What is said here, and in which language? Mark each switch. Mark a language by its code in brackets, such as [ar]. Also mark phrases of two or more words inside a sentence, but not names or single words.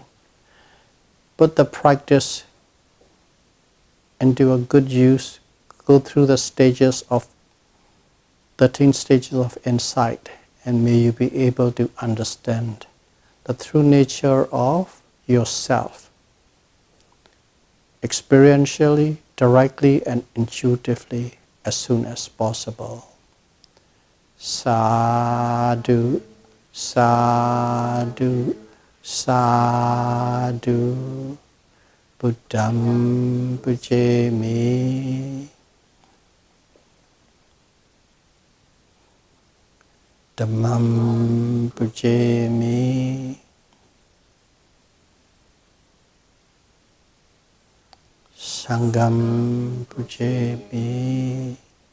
[en] put the practice into a good use, go through the stages of 13 stages of insight, and may you be able to understand the true nature of yourself, experientially, directly, and intuitively as soon as possible. [pi] Sadhu, sadhu, sadhu, Buddham pujemi, Dhammam pujemi, Sangham pujemi.